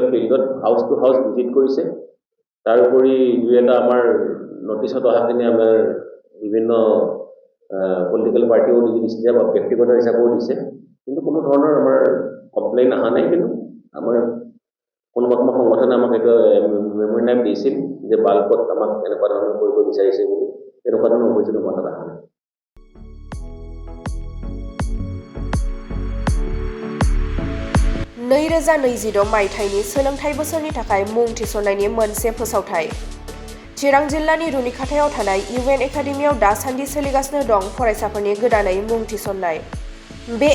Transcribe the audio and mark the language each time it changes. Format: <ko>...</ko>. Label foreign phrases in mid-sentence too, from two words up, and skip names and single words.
<as>ফিল্ডত</as> <en>house to house visit</en> <as>কৰিছে তাৰ উপৰি দুই এটা আমাৰ নটিছত অহাখিনি আমাৰ বিভিন্ন</as> <en>political party</en> <as>দিছে বা ব্যক্তিগত হিচাপেও দিছে কিন্তু কোনো ধৰণৰ আমাৰ কমপ্লেইন অহা নাই কিন্তু আমাৰ কোনোবা সংগঠনে আমাক এটা মেমোৰেণ্ডাম দিছিল যে বালকত আমাক এনেকুৱা ধৰণৰ কৰিব বিচাৰিছে বুলি এনেকুৱা ধৰণৰ অভিযোগ মনত অহা নাই</as> <brx>नैरोजा 26 मायथाइनि सोलोंथाइ बोसोरनि थाखाय मुं थिसननायनि मोनसे फोसावथाय चिरां जिल्लानि रुनिखाथायाव थानाय इउएन एकाडेमियाव दासान्दि सोलिगासिनो दं फरायसाफोरनि गोदानै मुं थिसननाय बे</brx>